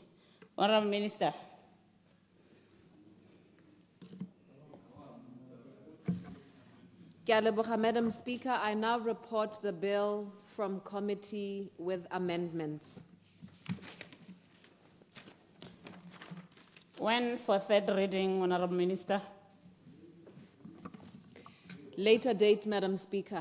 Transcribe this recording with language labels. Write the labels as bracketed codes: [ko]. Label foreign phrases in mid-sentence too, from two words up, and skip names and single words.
[en] Honourable Minister. [tn] Ke a leboga, [en] Madam Speaker, I now report the bill from committee with amendments. When for third reading, Honourable Minister? Later date, Madam Speaker.